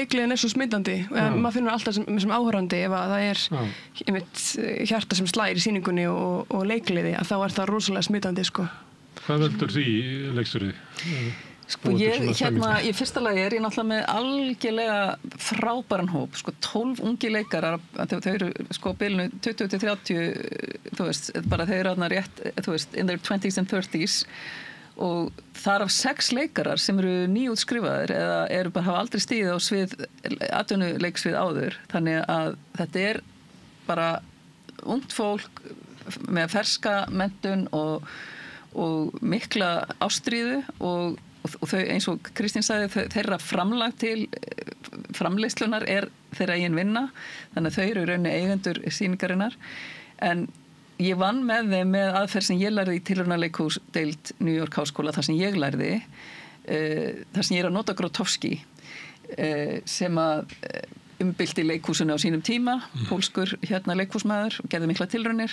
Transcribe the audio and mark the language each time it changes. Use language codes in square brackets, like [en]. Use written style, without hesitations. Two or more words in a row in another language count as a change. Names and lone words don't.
[is] leikliðin er svo smitandi. Maður finnur alltaf sem áhorfandi ef að það er hjarta sem slær í sýningunni og leikliði, að þá er það rosalega smitandi, sko. Hvað veldur því leikstjóri? Sko í fyrsta lagi er ég náttúrulega með algjörlega frábæran hóp, sko 12 ungi leikarar, þau eru sko bilinu 20-30, þú veist, bara þau eru þarna rétt, þú veist, [en] in their 20s and 30s [is] og þar af 6 leikarar sem eru nýútskrifaðir eða eru bara hafa aldrei stigið á svið, atvinnuleiksvið áður, þannig að þetta er bara ungt fólk með ferska menntun og mikla ástríðu og þau, eins og Kristín sagði, þeirra framlag til framleiðslunar er þeirra eigin vinna, þannig að þau eru í rauninni eigendur sýningarinnar, en ég vann með þeim með aðferð sem ég lærði í tilraunarleikhúsdeild New York Háskóla, þar sem ég lærði, þar sem ég er að nota Grotowski, sem að umbylti leikhúsinu á sínum tíma, pólskur leikhúsmaður, og gerði mikla tilraunir.